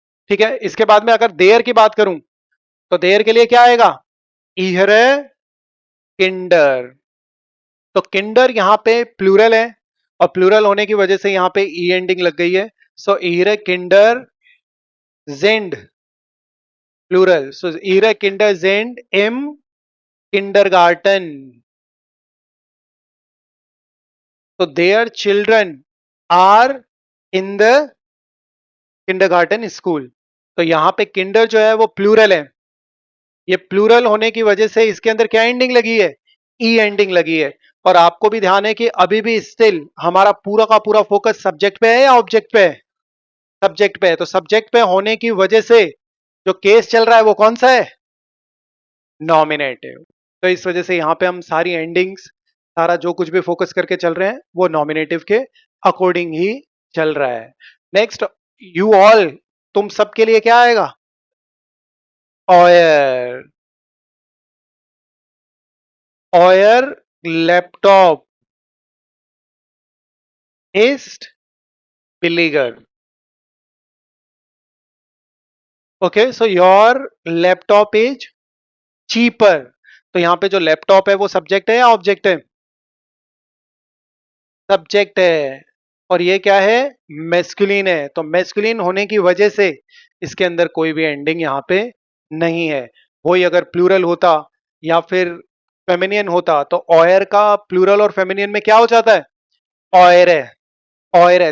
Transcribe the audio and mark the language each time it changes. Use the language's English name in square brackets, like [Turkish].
[Hindi] ठीक है, इसके बाद में अगर देयर की बात करूं तो देयर के लिए क्या आएगा, [German] इहरे किंडर। [Hindi] तो किंडर यहाँ पे प्लूरल है, और प्लूरल होने की वजह से यहाँ पे ई एंडिंग लग गई है। सो [German] इहरे किंडर जेंड [English] Plural. [German] So ihre Kinder sind im Kindergarten. [English] So their children are in the kindergarten school. [Hindi] तो यहां पे किंडर जो है वो प्लूरल है. ये प्लूरल होने की वजह से इसके अंदर क्या एंडिंग लगी है? ई एंडिंग लगी है. और आपको भी ध्यान है कि अभी भी स्टिल हमारा पूरा का पूरा फोकस सब्जेक्ट पे है या ऑब्जेक्ट पे है? सब्जेक्ट पे है. तो सब्जेक्ट पे होने की वजह से जो केस चल रहा है वो कौन सा है? नॉमिनेटिव. तो इस वजह से यहां पे हम सारी एंडिंग्स, सारा जो कुछ भी फोकस करके चल रहे हैं वो नॉमिनेटिव के अकॉर्डिंग ही चल रहा है. [English] Next, you all, तुम सबके लिए क्या आएगा? [German] ऑयर. ऑयर लैपटॉप ist billiger. [English] Okay, so your laptop is cheaper. [Hindi] तो यहां पे जो लैपटॉप है वो सब्जेक्ट है या ऑब्जेक्ट है? सब्जेक्ट है. और ये क्या है? मैस्कुलिन है. तो मैस्कुलिन होने की वजह से इसके अंदर कोई भी एंडिंग यहाँ पे नहीं है. वही अगर प्लूरल होता या फिर फेमिनियन होता तो ऑयर का प्लूरल और फेमिनियन में क्या हो जाता है? ऑयर है. ऑयर है.